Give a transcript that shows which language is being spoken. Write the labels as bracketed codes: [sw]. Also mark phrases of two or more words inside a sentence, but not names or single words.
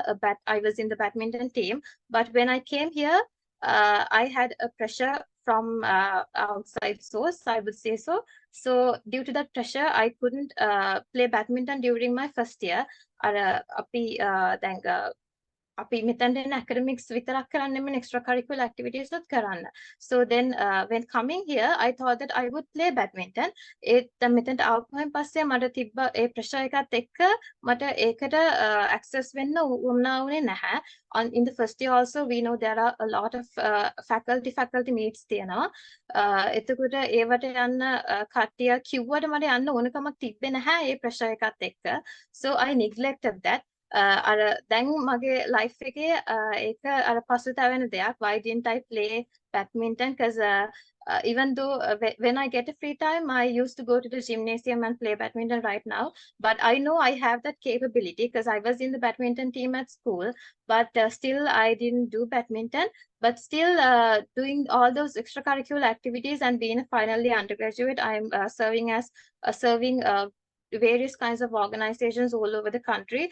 [en] I was in the badminton team. But when I came here, I had a pressure from outside source, I would say so. So due to that pressure, I couldn't play badminton during my first year. [si] අපි මෙතනට එන academics විතරක් කරන්න නෙමෙයි [en] extracurricular activities [si] උත් කරන්න. [en] So then when coming here I thought that I would play badminton. [si] ඒත් මෙතනට ආවම පස්සේ මට තිබ්බ ඒ pressure එකත් එක්ක මට ඒකට access වෙන්න උනේ නැහැ. [en] In the first year also we know there are a lot of faculty meets තියෙනවා. [si] එතකොට ඒවට යන්න කට්ටිය කිව්වට මට යන්න ඕනකමක් තිබ්බේ නැහැ ඒ pressure එකත් එක්ක. [en] So I neglected that. [si] අර දැන් මගේ life එකේ ඒක අර පසුතැවෙන දෙයක්. [en] Why didn't I play badminton? Because even though when I get a free time, I used to go to the gymnasium and play badminton right now. But I know I have that capability because I was in the badminton team at school. But still, I didn't do badminton. But still, doing all those extracurricular activities and being a final year undergraduate, I'm serving various kinds of organizations all over the country.